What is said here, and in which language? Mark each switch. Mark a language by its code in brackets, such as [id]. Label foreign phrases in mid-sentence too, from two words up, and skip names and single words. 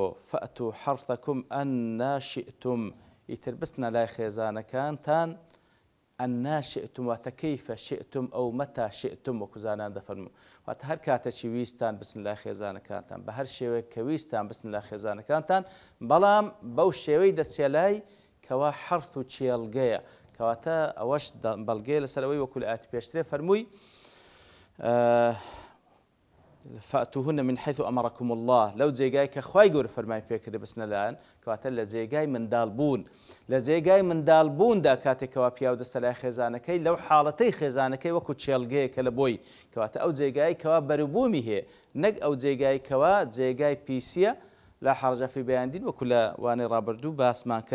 [ar] فەئتوا حەرثەکم ئەنا شئتم، [ckb] ئیتر بستنە لای خێزانەکانتان [ar] ئەنا شئتم [ckb] واتە [ar] کەیفە شئتم [ckb] ئەو [ar] مەتا شئتم [ckb] وەکو زانان دەفەرموون، واتە هەر کاتێکی ویستان بچن لای خێزانەکانتان، بە هەر شێوەیەک کە ویستان بچن لای خێزانەکانتان، بەڵام بەو شێوەی دەچێ لای کەوا حەرث و چێلگەیە، کەواتە ئەوەش بەڵگەیە لەسەرەوەی وەکو لە ئاەتی پێشترێ فەرمووی [ar] فأتوهن من حيث أمركم الله، [ckb] لو جێگای کە خوای گەورە فەرمای پێکردێ بچنە لایەن، کەواتە لە جێگای منداڵبوون، لە جێگای منداڵبووندا کاتێکەوە پیا و دەستە لای خێزانەکەی لەو حاڵەتەی خێزانەکەی وەکو چێلگەیەکە لە بۆی، کەواتە ئەو جێگای کەوا بەروبوومی هەیە، نەک ئەو جێگای کەوا جێگای پیسیە [ar] لا حرج فی [ckb] بەیاندین وەکو لە وانەی ڕابردوو باسمان کرد.